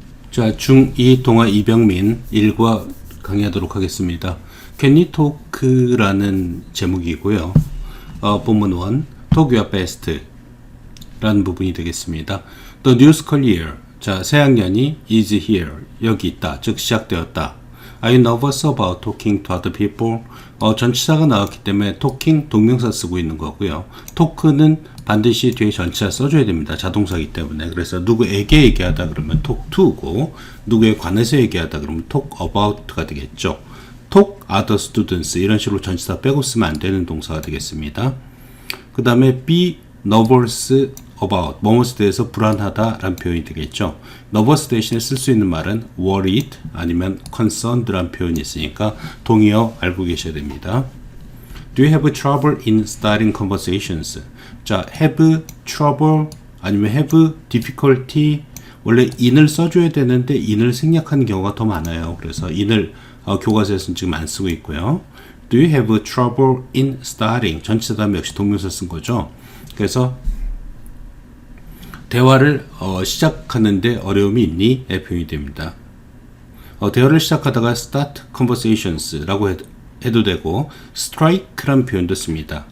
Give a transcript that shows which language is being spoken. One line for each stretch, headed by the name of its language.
Korean: 자, 중2 동아 이병민 1과 강의하도록 하겠습니다.
English: Can you talk
Korean: 라는 제목이고요. 본문 1,
English: Talk your best
Korean: 라는 부분이 되겠습니다.
English: The new school year,
Korean: 자, 새학년이
English: is here,
Korean: 여기 있다, 즉 시작되었다.
English: Are you nervous about talking to other people?
Korean: 전치사가 나왔기 때문에 talking 동명사 쓰고 있는 거고요. talk는 반드시 뒤에 전치사 써줘야 됩니다. 자동사이기 때문에. 그래서 누구에게 얘기하다 그러면 talk to고, 누구에 관해서 얘기하다 그러면 talk about가 되겠죠.
English: talk other students,
Korean: 이런 식으로 전치사 빼고 쓰면 안 되는 동사가 되겠습니다. 그 다음에 be nervous about, 뭐뭐에 대해서 불안하다 라는 표현이 되겠죠. nervous 대신에 쓸 수 있는 말은 worried 아니면 concerned 라는 표현이 있으니까 동의어 알고 계셔야 됩니다.
English: Do you have trouble in starting conversations?
Korean: 자, have trouble 아니면 have difficulty, 원래 in을 써줘야 되는데 in을 생략하는 경우가 더 많아요. 그래서 in을 교과서에서는 지금 안 쓰고 있고요.
English: Do you have trouble in starting?
Korean: 전치사 다음에 역시 동명사 쓴 거죠. 그래서 대화를 시작하는데 어려움이 있니? 의 표현이 됩니다. 대화를 시작하다가 start conversations 라고 해도 되고 strike라는 표현도 씁니다.